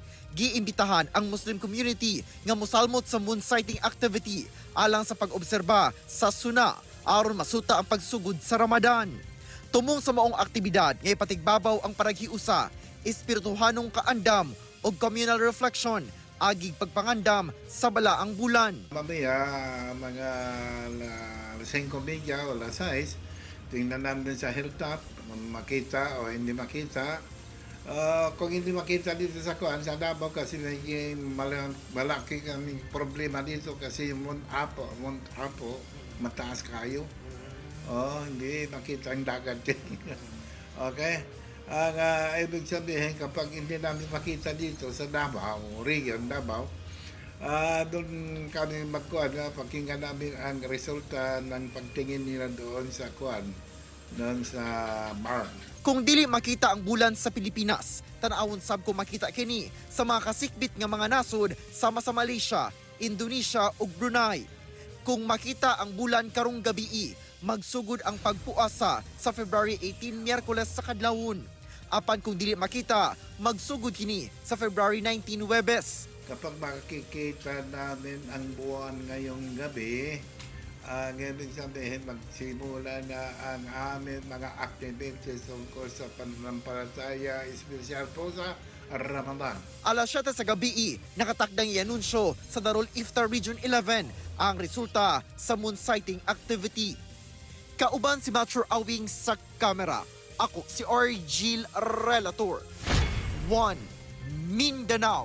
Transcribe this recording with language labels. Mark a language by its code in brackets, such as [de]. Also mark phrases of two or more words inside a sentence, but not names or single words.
[ceb] Giimbitahan ang Muslim community nga mosalmot sa [en] moon sighting activity [ceb] alang sa pag-obserba sa suna aron masuta ang pagsugod sa Ramadan. Tumong sa maong aktibidad nga ipatigbabaw ang paraghiusa, espirituhanong kaandam o [en] communal reflection [ceb] agig pagpangandam sa balaang bulan. [tl] Mamaya, mga 5:30 o 6, tingnan namin sa hilltop, makita o hindi makita. Kung hindi makita dito sa kuan sa Davao kasi malaki kaming problema dito kasi Mount Apo, mataas kayo. Hindi makita ang dagat. Okay? Ang ibig sabihin kapag hindi namin makita dito sa Davao, region Davao, doon kami magkuhan, pakinggan namin ang resulta ng pagtingin nila doon sa kuan, doon sa bar. [ceb] Kung dili makita ang bulan sa Pilipinas, tanawon sab ko makita kini sa mga kasikbit nga mga nasod sama sa Malaysia, Indonesia ug Brunei. Kung makita ang bulan karong gabii, magsugod ang pagpuasa sa February 18 Miyerkules sa kadlawon. Apan kung dili makita, magsugod kini sa February 19 Huwebes. [tl] Kapag makikita namin ang buwan ngayong gabi, ang ibig sabihin magsimula na ang aming mga activities tungkol sa pananampalataya, espesyal po sa Ramadan. [ceb] Alas 7 sa gabi, nakatakdang i-anunsyo sa Darul Iftar Region 11 ang resulta sa [en] moon sighting activity. [ceb] Kauban si Mature Awing sa kamera. Ako si Argil Relator. 1 Mindanao.